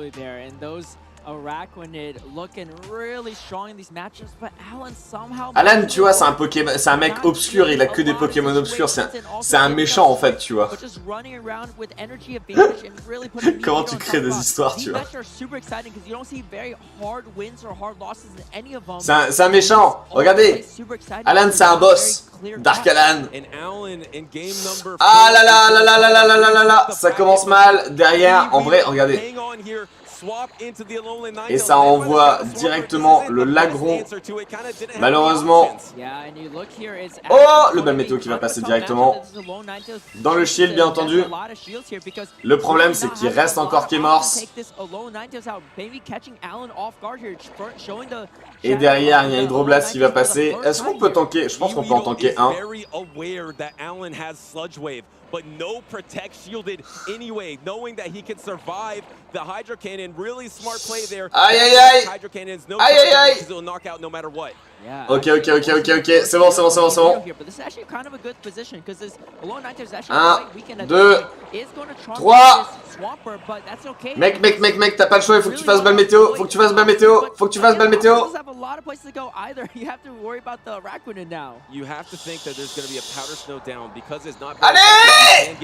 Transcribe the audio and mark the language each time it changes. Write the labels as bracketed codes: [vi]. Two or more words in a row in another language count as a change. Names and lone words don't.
[fr] Alan, tu vois, c'est un Pokémon, c'est un mec obscur, il a que des Pokémon obscurs, c'est un méchant en fait, tu vois. Comment tu crées des histoires, tu vois. C'est un méchant, regardez. Alan, c'est un boss. Dark Alan. Ah là là là là là là là là là là. Ça commence mal. Derrière, en vrai, regardez. Et ça envoie directement le lagron. Malheureusement. Oh, le bal météo qui va passer directement dans le shield, bien entendu. Le problème, c'est qu'il reste encore Kémorse. Et derrière, il y a Hydroblast qui va passer. Est-ce qu'on peut tanker? Je pense qu'on peut en tanker un. [en] But no protect shielded anyway, knowing that he can survive the Hydro Cannon. Really smart play there. [fr] Aïe aïe aïe. [en] Hydro Cannon's no aïe aïe aïe. He'll knock out no matter what. [fr] Ok, ok, ok, ok, ok, c'est bon, c'est bon, c'est bon, c'est bon. 1, 2, 3. Mec, t'as pas le choix, il faut que tu fasses balle météo, faut que tu fasses balle météo, faut que tu fasses balle météo. Allez!